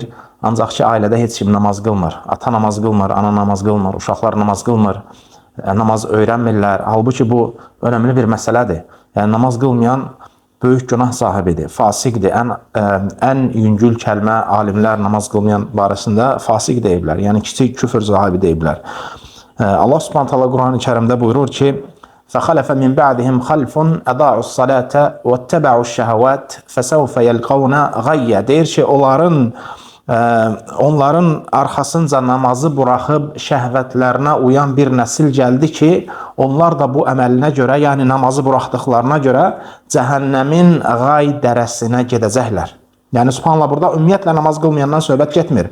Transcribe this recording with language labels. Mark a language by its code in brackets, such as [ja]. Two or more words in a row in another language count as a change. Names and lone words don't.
[az] Ancaq ki, ailədə heç kim namaz qılmır. Ata namaz qılmır, ana namaz qılmır, uşaqlar namaz qılmır, namaz öyrənmirlər. Halbuki bu önəmli bir məsələdir. Yəni, namaz qılmayan böyük günah sahibidir, fasiqdir. Ən yüngül kəlmə alimlər namaz qılmayan barəsində fasiq deyiblər. Yəni, kiçik küfür sahibi deyiblər. [ar] الله سبحانه تعالى [az] Quran-ı Kərimdə buyurur ki, [ar] فَخَلَفَ مِنْ بَعْدِهِمْ خَلْفٌ أَضَاعُوا الصَّلَاةَ وَاتَّبَعُوا الشَّهَوَاتِ فَسَوْفَ يَلْقَوْنَ غَيَّ. [az] Deyir ki, onların arxasınca namazı buraxıb şəhvətlərinə uyan bir nəsil gəldi ki, onlar da bu əməlinə görə, yəni namazı buraxdıqlarına görə cəhənnəmin qay dərəsinə gedəcəklər. Yəni, subhanallah, burada ümumiyyətlə namaz qılmayandan söhbət getmir.